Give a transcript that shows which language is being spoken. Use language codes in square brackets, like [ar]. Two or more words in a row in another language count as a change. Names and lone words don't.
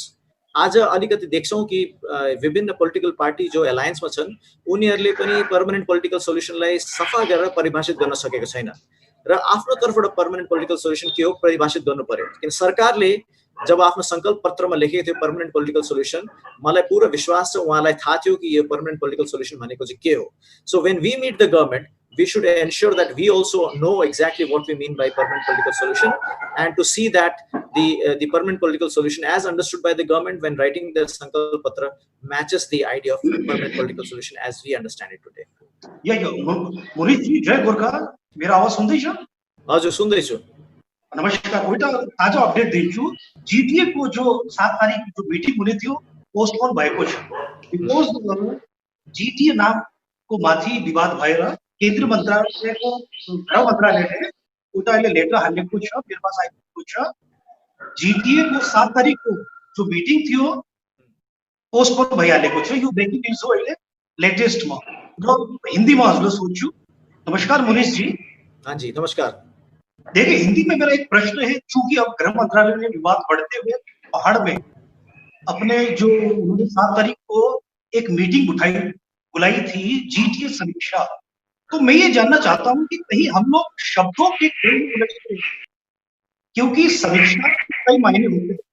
[ne] आज अलिकति देख्छौँ कि विभिन्न [en] political party [ne] जो एलायन्समा छन् उनीहरूले पनि [en] permanent political solutionलाई [ne] सफा गरेर परिभाषित गर्न सकेको छैन, र आफ्नो तर्फबाट [en] permanent political solution [ne] के हो परिभाषित गर्नु पर्यो। किन सरकारले जब आफ्नो संकल्प पत्रमा लेखेको थियो [en] permanent political solution, [ne] मलाई पूरा विश्वास छ उहाँलाई थाहा थियो कि यो [en] permanent political solution [ne] भनेको चाहिँ के हो। [en] so when we meet the government, we should ensure that we also know exactly what we mean by permanent political solution, and to see that the permanent political solution as understood by the government when writing the Sankalp Patra matches the idea of permanent political solution as we understand it today. [ne] मोहित जी, जय गोर्खा, मेरो आवाज सुन्दैछ? हजुर सुन्दैछु। नमस्कार, एउटा ताजा अपडेट दिन्छु। जीटीए को जो 7 तारिक जो मिटिङ हुने थियो पोस्टपोन भएको छ, बिकज जीटीए नामको माथि विवाद भएर केन्द्रीय मन्त्रालयको गृह मन्त्रालयले एउटा अहिले लेटर हालेको छ, मेरो पास आइएको छ। जीटीए को 7 तारिकको जो मिटिङ थियो पोस्टपोन भइहालेको छ। यो [en] breaking news [ne] हो अहिले लेटेस्टमा, र हिन्दीमा हजुरलाई सोध्छु। नमस्कार मुनीश जी। [hi] हाँ जी नमस्कार। देखिए, हिंदी में मेरा एक प्रश्न है, चूंकि अब गृह मंत्रालय ने विवाद बढ़ते हुए पहाड़ में अपने जो उन्होंने 7 तारीख को एक मीटिंग बुलाई थी जीटीए समीक्षा, तो मैं ये जानना चाहता हूं कि कहीं हम लोग शब्दों के खेल में उलझते हैं, क्योंकि समीक्षा कई मायने होते हैं।